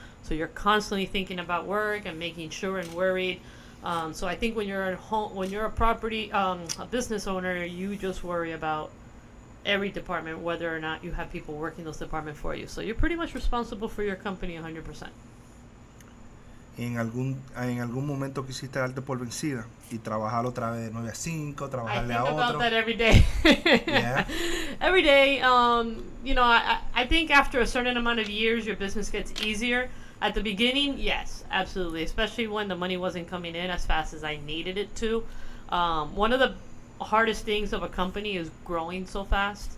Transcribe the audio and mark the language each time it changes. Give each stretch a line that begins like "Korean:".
English: So you're constantly thinking about work and making sure and worried. So I think when you're at home, when you're a business owner, you just worry about every department, whether or not you have people working those departments for you. So you're pretty much responsible for your company 100%.
Spanish: ¿En algún momento quisiste darte por vencida y trabajar otra vez de 9 a 5,
English: I
Spanish: trabajarle
English: think
Spanish: a
English: about
Spanish: otro?
English: that every day. Yeah. Every day. I think after a certain amount of years, your business gets easier. At the beginning, yes, absolutely. Especially when the money wasn't coming in as fast as I needed it to. One of the hardest things of a company is growing so fast.